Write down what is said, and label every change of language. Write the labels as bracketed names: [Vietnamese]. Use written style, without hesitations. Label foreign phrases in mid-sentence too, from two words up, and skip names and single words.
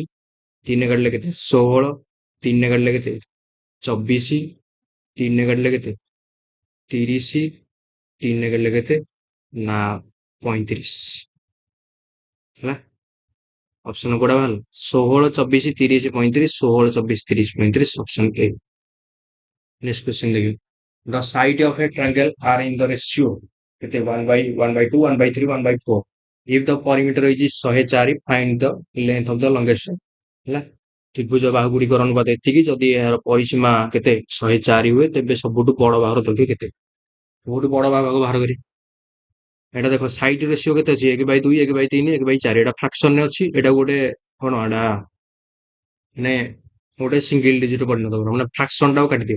[Odia] 3 କାଟିଲେ କେତେ 16, 3 କାଟିଲେ କେତେ 24, 3 କାଟିଲେ କେତେ 30, 3 କାଟିଲେ କେତେ ନା 35 ହେଲା। ଅପସନ କୋଉଟା ବାହାରିଲା 16, 24, 30, 35, 16, 24, 30, 35 ଅପସନ ଏ। [English] next question ଦେଖିବି। the side of a triangle are in the ratio କେତେ 1/2, 1/3, 1/4 if the perimeter is 104 find the length of the longest ହେଲା। [Odia] ତ୍ରିଭୁଜ ବାହୁ ଗୁଡ଼ିକର ଅନୁପାତ ଏତିକି, ଯଦି ଏହାର ପରିସୀମା କେତେ 104 ହୁଏ ତେବେ ସବୁଠୁ ବଡ଼ ବାହୁର ଦୈର୍ଘ୍ୟ କେତେ। ସବୁଠୁ ବଡ଼ ବାହୁ ବାହାର କରି ଏଇଟା ଦେଖ [English] side ratio [Odia] କେତେ ଅଛି 1/2, 1/3, 1/4 ଏଇଟା ଫ୍ରାକ୍ସନରେ ଅଛି। ଏଇଟା ଗୋଟେ କଣ ଏଇଟା ମାନେ ଗୋଟେ [English] single digit [Odia] ପରିଣତ କର, ମାନେ ଫ୍ରାକ୍ସନ ଟାକୁ କାଟିଦିଅ।